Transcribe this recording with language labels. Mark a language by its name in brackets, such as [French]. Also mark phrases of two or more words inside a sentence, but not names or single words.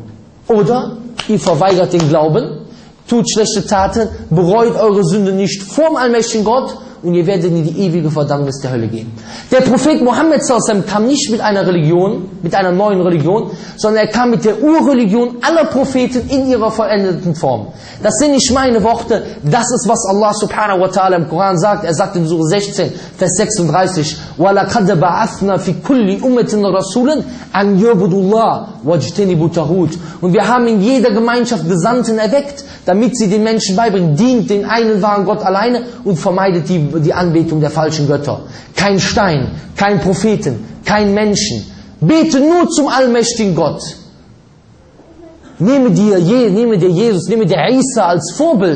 [German] Oder ihr verweigert den Glauben, tut schlechte Taten, bereut eure Sünde nicht vorm allmächtigen Gott und ihr werdet in die ewige Verdammnis der Hölle gehen. Der Prophet Mohammed kam nicht mit einer Religion, mit einer neuen Religion, sondern er kam mit der Urreligion aller Propheten in ihrer vollendeten Form. Das sind nicht meine Worte, das ist, was Allah [Arabic] سبحانه وتعالى [German] im Koran sagt. Er sagt in Surah 16, Vers 36, [Arabic] وَلَقَدْ بَعَثْنَا فِي كُلِّ أُمَّةٍ رَسُولًا أَنْ يَعْبُدُوا اللَّهَ وَاجْتَنِبُوا الطَّاغُوتَ. [German] Und wir haben in jeder Gemeinschaft Gesandten erweckt, damit sie den Menschen beibringen, dient den einen wahren Gott alleine und vermeidet die Anbetung der falschen Götter. Kein Stein, kein Propheten, kein Menschen. Bete nur zum allmächtigen Gott. Nehme dir Jesus, nehme dir Isa als Vorbild.